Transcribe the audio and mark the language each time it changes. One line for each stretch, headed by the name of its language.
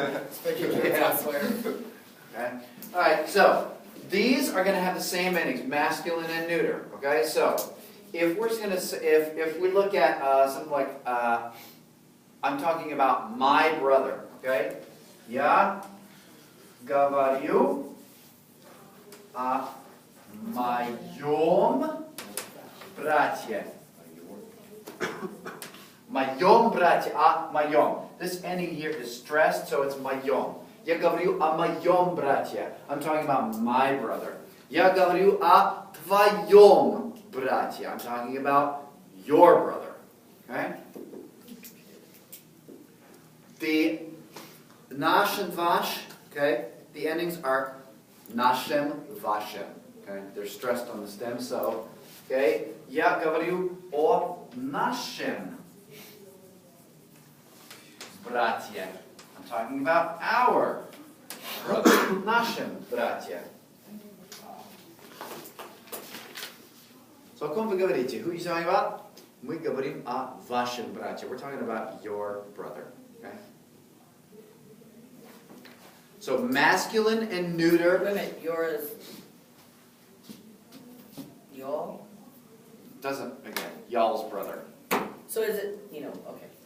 English: Spread your kids elsewhere. Okay? Alright, so these are going to have the same endings, masculine and neuter. Okay, so if we're going to, if we look at something like, I'm talking about my brother. Okay,
Russian: я говорю о моем братье. Моем братье, о моем.
English: This ending here is stressed, so it's моем.
Russian: Я говорю о моем братье.
English: I'm talking about my brother.
Russian: Я говорю о твоем братье.
English: I'm talking about your brother. Okay? The nash and vash, okay? The endings are nashem, vashem. Okay? They're stressed on the stem, so, okay?
Russian: Я говорю о нашем братье.
English: I'm talking about our brother.
Russian: Нашем братье.
English: So,
Russian: о ком вы говорите?
English: Who are you talking about?
Russian: Мы говорим о вашем брате.
English: We're talking about your brother. Okay? So, masculine and neuter. Wait a minute, yours. Y'all? Doesn't, again, y'all's brother. So is it, okay.